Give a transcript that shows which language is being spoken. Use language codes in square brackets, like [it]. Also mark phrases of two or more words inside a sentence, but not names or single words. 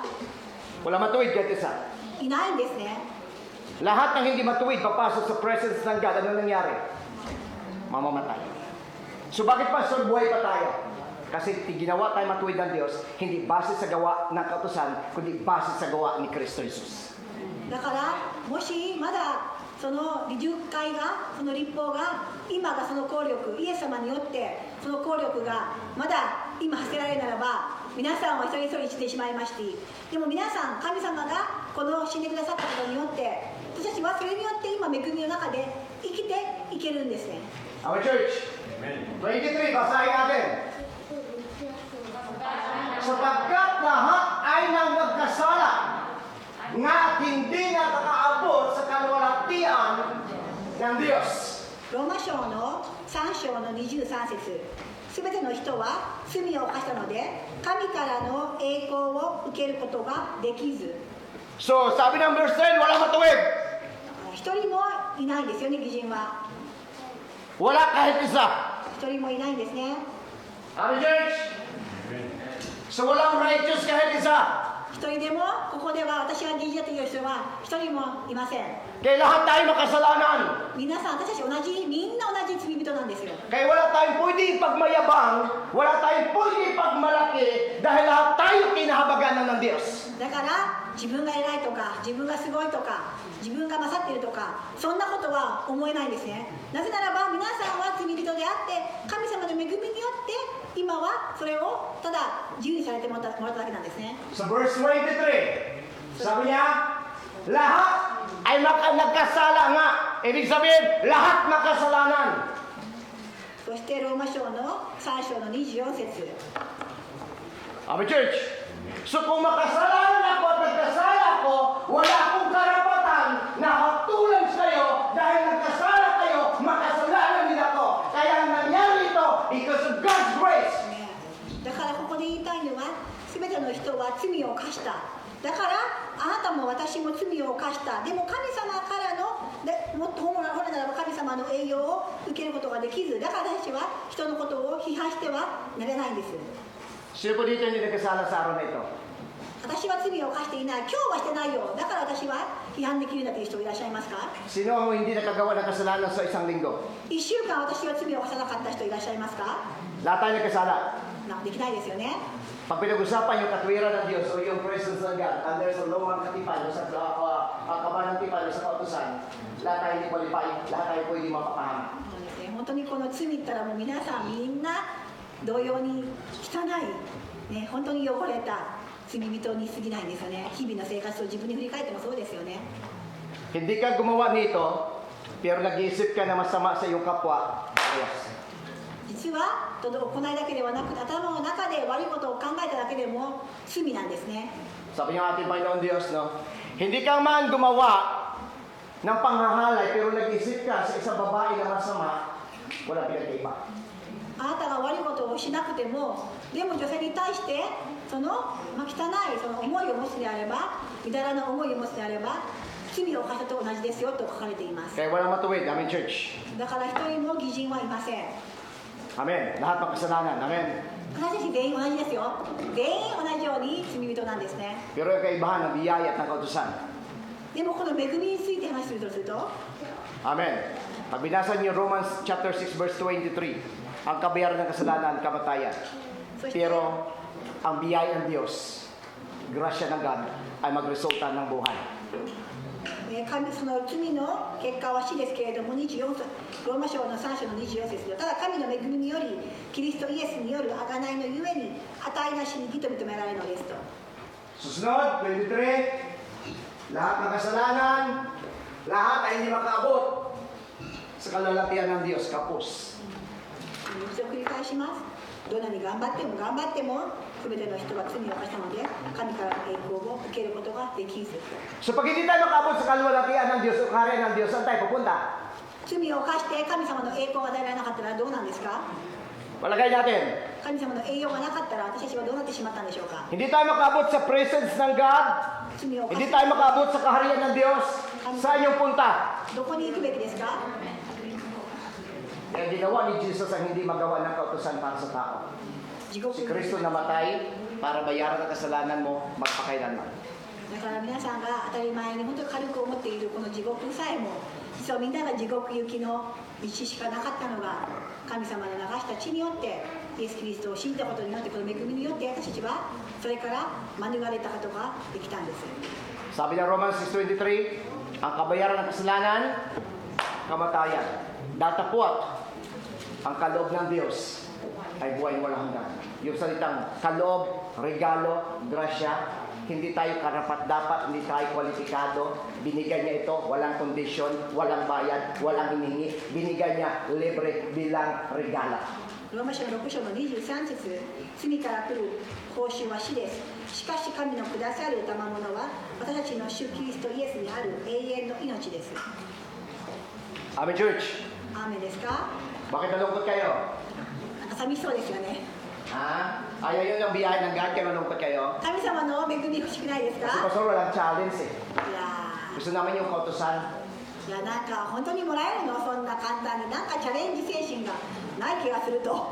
[tl] Wala matuwid kahit isa. [ja] いないんですね。 [tl] Lahat ng hindi matuwid, papasok sa presence ng God, ano nangyari? Mamamatay. So bakit pastor, buhay pa tayo? Kasi ginawa tayo matuwid ng Diyos, hindi base sa gawa ng kautusan, kundi base sa gawa ni Kristo Jesus. [ja] だからもしまだその立会がその立法が今がその効力、イエス様によってその効力がまだ今発せられるならば、皆さんは一人一人してしまいまして、でも皆さん神様がこの死んでくださったことによって私たちはそれによって今恵みの中で生きていけるんですね。 [en] Our church, [tl] 23, basahin natin. Sapagkat lahat ay nang nagkasala, nga hindi nakakaabot sa kalwalhatian ng Diyos. [ja] ローマ書の3章の23節。すべての人は罪を犯したので神からの栄光を受けることができず。 [tl] So, sabi ng verse 10, wala matuwid. [ja] 一人もいないんですよね、義人は。 [tl] Wala kahit isa. [ja] 一人もいないんですね。 [en] Our church, [tl] so walang righteous kahit isa. [ja] 一人でもここでは私が義人だという人は一人もいません。 [tl] Kaya lahat tayo makasalanan. [ja] 皆さん私たちみんな同じ罪人なんですよ。 [tl] Kaya wala tayong pwede ipagmayabang, wala tayong pwede ipagmalaki, dahil lahat tayo kinahabaganan ng Diyos. [ja] だから自分が偉いとか自分がすごいとか自分が勝っているとかそんなことは思えないんですね。なぜならば皆さんは罪人であって神様恵みによって今はそれをただ自由にされてもらっただけなんですね。 [tl] Sa verse 23, sabi niya, lahat ay nagkasala nga. Ibig sabihin, lahat makasalanan. [ja] そしてローマ書の3章の24節。 [en] Amen, church. [tl] So kung makasalanan ako at nagkasala ako, wala akong karapatan na hatulan kayo dahil nagkasala kayo, makasalanan din ako. Kaya nangyari ito [en] because of God's grace. [ja] だからここで言いたいのは、すべての人は罪を犯した。だからあなたも私も罪を犯した。でも神様からのもっと本来ならば神様の栄養を受けることができず、だから私は人のことを批判してはなれないんです。 [tl] Sino po dito hindi nagkasala sa araw na ito? [ja] 私は罪を犯していない。今日はしてないよ。だから私は批判できるんだという人いらっしゃいますか？ [tl] Sino ang hindi nakagawa ng kasalanan sa isang linggo? [ja] 1 週間私は罪を犯さなかった人いらっしゃいますか？ [tl] Lahat tayo nagkasala. [ja] できないですよね。 [tl] Pag pinag-usapan yung katwiran ng Diyos o yung presence ng God, under sa lumang katipan o sa kabanang tipan o sa kautusan, lahat tayo hindi qualify, lahat tayo pwede mapapahama. [ja] そうですね。本当にこの罪ったらもう皆さんみんな同様に汚い、ね、本当に汚れた罪人に過ぎないんですよね。日々の生活を自分に振り返ってもそうですよね。 [tl] Hindi ka gumawa nito, pero nag-iisip ka na masama sa iyong kapwa. [en] Yes. [ja] 実は行いだけではなく頭の中で悪いことを考えただけでも罪なんですね。 [tl] Sabi ng ating Panginoon Diyos, no? Hindi ka man gumawa ng panghahalay, pero nag-isip ka sa isang babae na masama, wala pinagkaiba. [ja] あなたが悪いことをしなくても、でも女性に対してその、汚いその思いを持つであれば、みだらな思いを持つであれば、罪を犯したと同じですよと書かれています。 [tl] Kaya walang matuwid, [en] Amen, church. [ja] だから一人も義人はいません。 [tl] Amen. Lahat ng kasalanan, Amen. [ja] 私たち全員同じですよ。全員同じように罪人なんですね。 [tl] Pero yung kaibahan ng biyaya at ng kautusan. [ja] でもこの恵みについて話するとすると、 Amen. [tl] Pag binasa niyo [en] Romans chapter 6 verse 23, [tl] ang kabayaran ng kasalanan, kamatayan. Pero ang biyaya ng Diyos, grasya ng God, ay magresulta ng buhay. [ja] その罪の結果は死ですけれども、24節ローマ書の3章の24節で、ただ神の恵みによりキリストイエスによる贖いのゆえに値なしに義と認められるのですと。 [tl] Susunod, 23, lahat ng kasalanan, lahat ay hindi makaabot sa kalalapian ng Diyos, kapos. [ja] 一度繰り返します。どんなに頑張っても全ての人は罪を犯したので神からの栄光を受けることができず。 [tl] So pag hindi tayo makaabot sa kalalapian ng Diyos o kaharian ng Diyos, saan tayo pupunta? [ja] 罪を犯して神様の栄光が与えられなかったらどうなんですか？ [tl] Palagay natin, [ja] 神様の栄養がなかったら私たちはどうなってしまったんでしょうか？ [tl] hindi tayo makaabot sa presence ng God, [ja] 罪を犯 [tl] hindi [ja] し [tl] tayo makaabot sa kaharian ng Diyos, saan yung punta? [ja] どこに行くべきですか？ [tl] Kaya ginawa ni Jesus ang hindi magawa ng kautusan para sa tao. [ja] 地獄 [tl] Si Kristo namatay para bayaran ang kasalanan mo magpakailanman. [ja] だから皆さんが当たり前に本当に軽く思っているこの地獄さえも、実はみんなが地獄行きの道しかなかったのが神様の流した血によってイエス・キリストを信じたことによって、この恵みによって私たちはそれから免れたことができたんです。 [tl] Sabi ng Romans 6:23, ang kabayaran ng kasalanan, kamatayan. Datapwat, ang kaloob ng Diyos ay buhay walang hanggan. Yung salitang kaloob, regalo, grasya, hindi tayo karapat-dapat, hindi tayo kwalipikado. Binigay niya ito, walang kondisyon, walang bayad, walang hinihingi. Binigay niya libre bilang regalo. [ja] ローマ書の6章の23節、罪から来る報酬は死です。しかし神のくださる賜物は私たちの主キリストイエスにある永遠の命です。 [en] Amen, church. [ja] アーメンですか？ [tl] Bakit nalungkot kayo? [ja] なんか寂しそうですよね。 Ha? [tl] Ayaw yun yung biyaya ng God, kaya nalungkot kayo? [ja] 神様の恵み欲しくないです [tl] Kasi [ja] か？ [tl] pastor, walang challenge eh. [ja] いや [tl] Gusto namin yung kautusan. [ja] いやなんか本当にもらえるのそんな簡単に、なんかチャレンジ精神がない気がすると。